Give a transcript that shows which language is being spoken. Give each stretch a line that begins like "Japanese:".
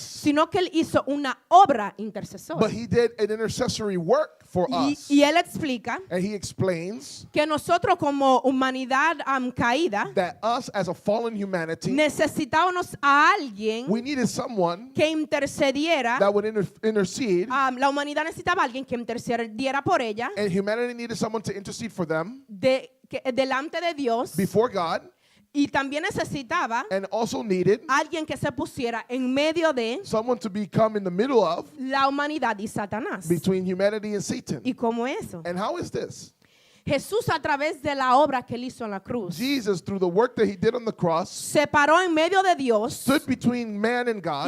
Spanish: sino que él hizo una obra intercesora.
English: but he did an intercessory work for us.
Spanish: Y él explica
English: And he explains
Spanish: que nosotros como humanidad caída
English: that us as a fallen humanity,
Spanish: necesitábamos a alguien
English: we needed someone
Spanish: que intercediera.
English: that would intercede,
Spanish: La humanidad necesitaba a alguien que intercediera por ella
English: and humanity needed someone to intercede for them
Spanish: delante de Dios,
English: before God,
Spanish: y también necesitaba
English: and also needed
Spanish: alguien que se pusiera en medio de
English: someone to become in the middle of
Spanish: la humanidad y Satanás.
English: between humanity and Satan.
Spanish: ¿Y cómo eso?
English: And how is this?
Spanish: Jesús, a través de la obra que él hizo en la cruz,
English: Jesus, through the work that he did on the cross,
Spanish: se paró en medio de Dios
English: stood between man and God